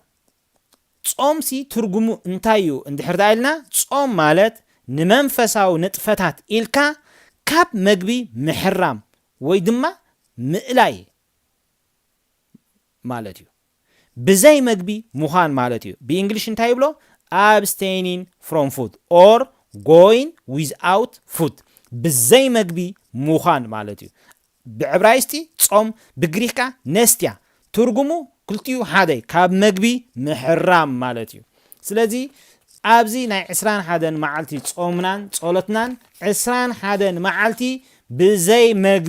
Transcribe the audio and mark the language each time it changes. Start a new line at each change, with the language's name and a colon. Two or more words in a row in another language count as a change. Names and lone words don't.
Tigrinya: ጾምሲ ትርጉሙ እንታይ እዩ እንድሕር ዳኢልና ጾም ማለት ንመንፈሳዊ ንጥፈታት ኢልካ ካብ መግቢ ምሕራም ወይ ድማ ምእላይ ማለት እዩ። ብዘይ መግቢ ምዃን ማለት እዩ። ብእንግሊሽ እንታይ ይብሎ
English: abstaining from food or going without food
Tigrinya: ብዘይ መግቢ ምዃን ማለት እዩ። ብዕብራይስጢ ጾም ብግሪክካ ነስትያ ትርጉሙ ክልቲኡ ሓደይ ካብ መግቢ ምሕራም ማለት እዩ። ስለዚ ኣብዚ ናይ 21 መዓልቲ ጾምናን ጸሎትናን 21 መዓልቲ ብዘይ መግቢ